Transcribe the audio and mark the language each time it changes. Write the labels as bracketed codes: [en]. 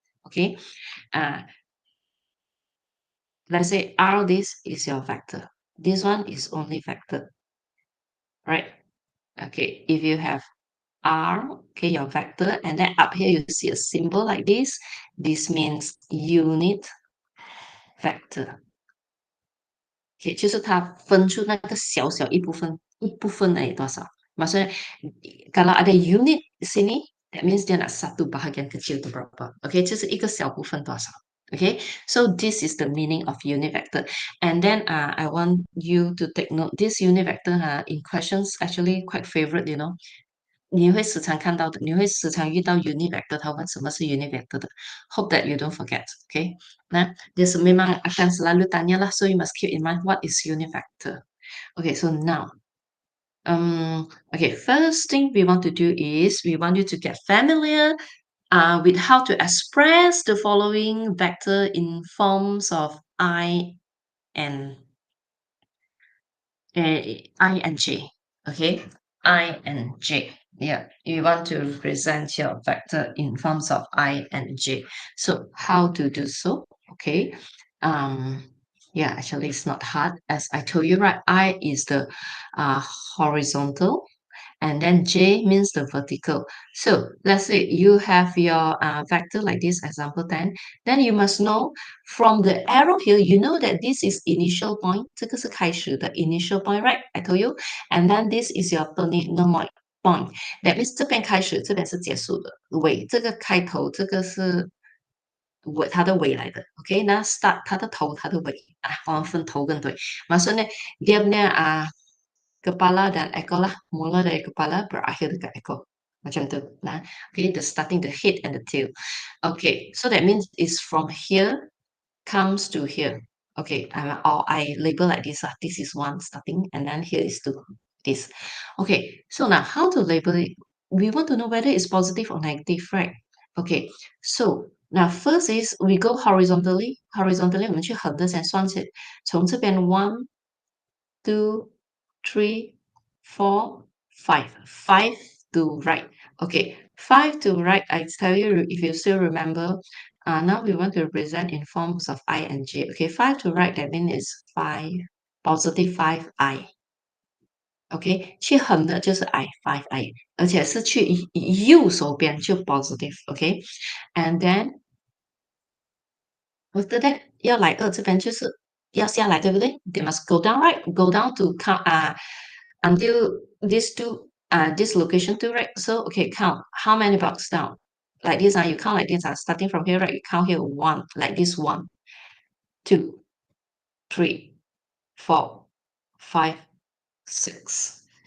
[en] Okay, let's say R, this is your vector. This one is only vector, right? Okay, if you have R, okay, your vector, and then up here you see a symbol like this means unit vector. [zh] Okay, 就是它分出那个小小一部分而已多少. [ms] Maksudnya kalau ada unit di sini, [en] that means [ms] dia nak satu bahagian kecil tu berapa. [zh] Okay, 就是一个小部分多少. [en] Okay, so this is the meaning of unit vector. And then I want you to take note, this unit vector in questions actually quite favorite, you know. [zh] 你会时常看到的，你会时常遇到 unit vector，它问什么是 unit vector 的。 [en] Hope that you don't forget, okay? Nah, [ms] this memang akan selalu tanya lah, [en] so you must keep in mind what is unit vector. Okay, so now, okay, first thing we want to do is we want you to get familiar with how to express the following vector in forms of and I and J. Okay, I and J. Yeah, you want to represent your vector in forms of I and J. So how to do so? Okay. Um, yeah, actually it's not hard. As I told you, right? I is the horizontal, and then J means the vertical. So let's say you have your vector like this, example 10, then you must know from the arrow here, you know that this is initial point, [zh] 这个是开始的 [en] initial point, right? I told you. And then this is your terminal point. [zh] That means 这边开始，这边是结束的。尾，这个开头，这个是它的尾来的。OK，那 start 它的头，它的尾。我们分头跟尾。 [ms] Maksudnya dia punya kepala dan ekor lah, mula dari kepala berakhir dekat ekor. Macam tu. [en] Nah, okay, the starting the head and the tail. Okay, so that means it's from here comes to here. Okay, or I label like this. This is one starting, and then here is two. This. Okay, so now how to label it? We want to know whether it's positive or negative, right? Okay, so now first is we go horizontally. [zh] Horizontally, 我们去横的先算起，从这边 one, two, three, four, five. [en] Five to right. Okay, five to right. I tell you, if you still remember, now we want to represent in forms of I and J. Okay, five to right, that means it's five, positive five I. [zh] OK，去横的就是 I five I，而且是去右手边就 positive。 OK， [en] and then after that [zh] 要来2这边就是要下来，对不对？ [en] They must go down, right? Go down to count until these two this location too, right? So okay, count how many blocks down. Like this, you count like this, starting from here, right? You count here one, like this one, two, three, four, five, six.